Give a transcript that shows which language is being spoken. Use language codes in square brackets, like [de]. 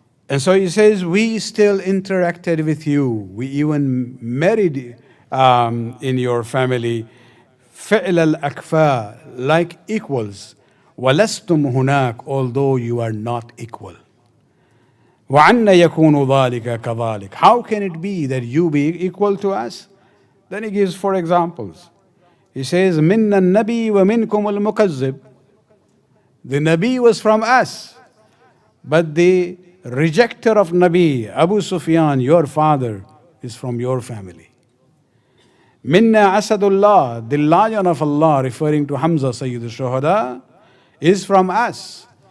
[en] And so he says, we still interacted with you. We even married in your family. [ar] فعل الأكفاء, [en] like equals. [ar] وَلَسْتُمْ هُنَاكَ, [en] although you are not equal. [ar] وَعَنَّ يَكُونُ ذَلِكَ كَذَلِكَ. [en] How can it be that you be equal to us? Then he gives 4 examples. [ar] He says, مِنَّ النَّبِي وَمِنْكُمُ الْمُكَذِّبِ. [en] The Nabi was from us, but the rejecter of Nabi, Abu Sufyan, your father, is from your family. Minna Asadullah, the lion of Allah, referring to Hamza, Sayyid al-Shuhada, is from us.